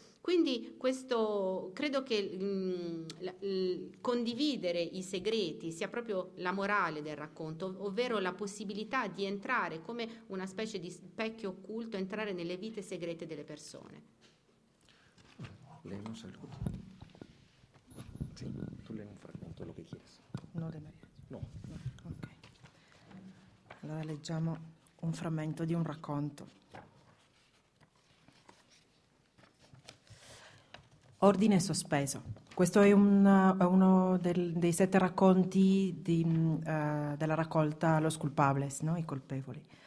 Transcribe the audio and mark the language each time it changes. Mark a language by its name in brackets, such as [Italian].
[Italian] Quindi credo che condividere i segreti sia proprio la morale del racconto, ovvero la possibilità di entrare come una specie di specchio occulto, entrare nelle vite segrete delle persone. [Spanish] Leemos algo. Sí, tú lee un fragmento, lo que quieras. No, de Maria. No. Ok. [Italian] Allora leggiamo un frammento di un racconto. Ordine sospeso. Questo è uno dei 7 racconti della raccolta Los Culpables, no? I colpevoli.